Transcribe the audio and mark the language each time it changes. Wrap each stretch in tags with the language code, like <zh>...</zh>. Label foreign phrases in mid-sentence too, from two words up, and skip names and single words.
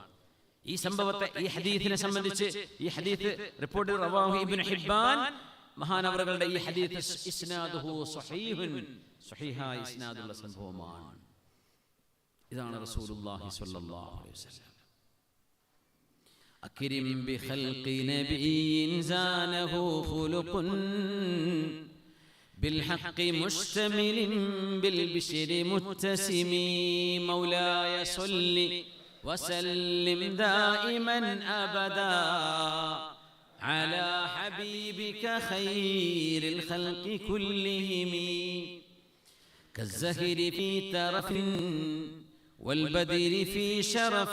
<ml>ഈ സംഭവത്തെ, ഈ ഹദീസിനെ സംബന്ധിച്ച്, ഈ ഹദീസ് റിപ്പോർട്ട്</ml> <ar>رواه ابن حبان,</ar> <ml>മഹാനവറുകളുടെ ഈ ഹദീസ്</ml> <ar>إسناده صحيح,</ar> <ml>സ്വഹീഹായ ഇസ്നാദുള്ള സംഭവമാണ്. ഇതാണ് റസൂലുള്ളാഹി</ml> <ar>صلى الله عليه وسلم. أكرم بخلق نبي زانه خلق بالحق مشتمل بالبشر متسم مولاي صل وسلم دائما أبدا على حبيبك خير الخلق كلهم كالزهر في ترف والبدر في شرف</ar>